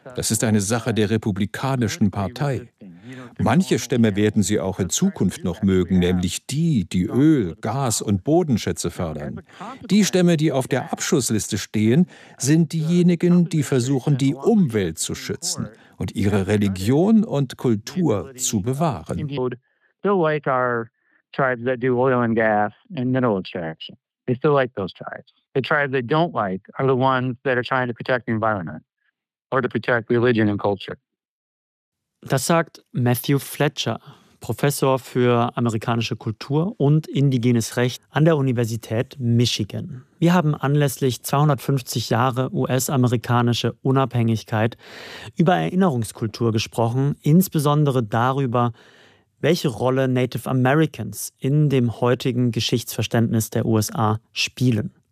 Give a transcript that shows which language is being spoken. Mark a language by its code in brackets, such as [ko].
[de] Das ist eine Sache der Republikanischen Partei. Manche Stämme werden sie auch in Zukunft noch mögen, nämlich die, die Öl, Gas und Bodenschätze fördern. Die Stämme, die auf der Abschussliste stehen, sind diejenigen, die versuchen, die Umwelt zu schützen und ihre Religion und Kultur zu bewahren. [en] Still like our tribes that do oil and gas and mineral extraction. They still like those tribes. The tribes they don't like are the ones that are trying to protect the environment or to protect religion and culture. [de] Das sagt Matthew Fletcher, Professor für amerikanische Kultur und indigenes Recht an der Universität Michigan. Wir haben anlässlich 250 Jahre US-amerikanische Unabhängigkeit über Erinnerungskultur gesprochen, insbesondere darüber, welche Rolle Native Americans in dem heutigen Geschichtsverständnis der USA spielen.